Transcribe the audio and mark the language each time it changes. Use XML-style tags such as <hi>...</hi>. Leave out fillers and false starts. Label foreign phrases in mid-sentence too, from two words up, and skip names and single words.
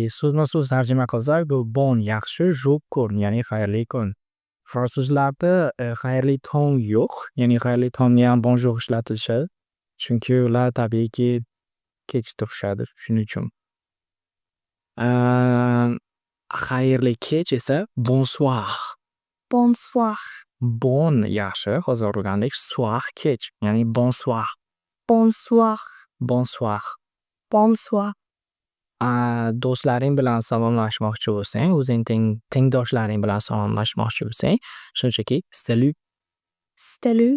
<uz>So'zma-so'z tarjima qilsak, bu bon yaxshi, jour kun, ya'ni xayrli kun. Fransuzlarda xayrli tong yo'q, ya'ni xayrli tongni ham bonjour ishlatishadi. Chunki ular tabiiyki kech turishadi, shuning uchun. Xayrli kech esa bonsoir. Bonsoir. Bon yaxshi, hozir o'rgandik. Soir kech, ya'ni bonsoir. Bonsoir. Bonsoir. Bonsoir. Do'stlaring bilan salomlashmoqchi bo'lsang, o'zing tengdoshlaring bilan salomlashmoqchi bo'lsang, shunchaki salut. Salut.</uz>